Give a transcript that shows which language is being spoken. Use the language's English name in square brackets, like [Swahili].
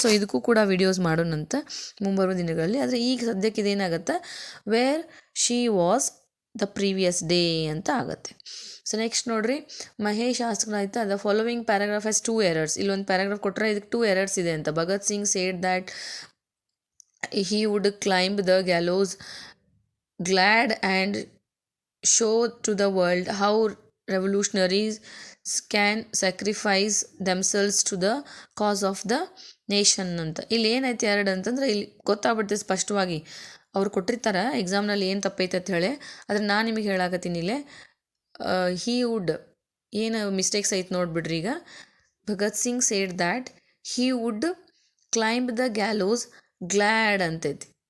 [Kannada] So ಇದಕ್ಕೂ ಕೂಡ videos ಮಾಡೋಣಂತ ಮುಂಬರುವ ದಿನಗಳಲ್ಲಿ. ಆದರೆ ಈಗ ಸದ್ಯಕ್ಕೆ ಇದೇನಾಗುತ್ತೆ, [English] where she was the previous day [Kannada] ಅಂತ ಆಗುತ್ತೆ. [English] so next [Kannada] ನೋಡ್ರಿ, [English] Mahesh asked [Kannada] ಆಯ್ತಾ, [English] The following paragraph has 2 errors. [Kannada] ಇಲ್ಲೊಂದು ಪ್ಯಾರಾಗ್ರಾಫ್ ಕೊಟ್ಟರೆ ಇದಕ್ಕೆ 2 errors ಇದೆ ಅಂತ. [English] Bhagat Singh said that he would climb the gallows glad and show to the world how revolutionaries can sacrifice themselves to the cause of the nation [Kannada] ಅಂತ. ಇಲ್ಲಿ ಏನೈತೆ ಎರಡು ಅಂತಂದ್ರೆ ಇಲ್ಲಿ ಗೊತ್ತಾಗ್ಬಿಡ್ತದೆ ಸ್ಪಷ್ಟವಾಗಿ. ಅವ್ರು ಕೊಟ್ಟಿರ್ತಾರೆ ಎಕ್ಸಾಮ್ನಲ್ಲಿ ಏನು ತಪ್ಪೈತೆ ಅಂತ ಹೇಳಿ, ಆದರೆ ನಾನು ನಿಮಗೆ ಹೇಳಾಕತ್ತೀನಿ ಇಲ್ಲೇ [English] he would [Kannada] ಏನು ಮಿಸ್ಟೇಕ್ಸ್ ಐತೆ ನೋಡ್ಬಿಡ್ರಿ. [English] ಈಗ Bhagat Singh said that he would climb the gallows glad [Kannada] ಅಂತೈತಿ.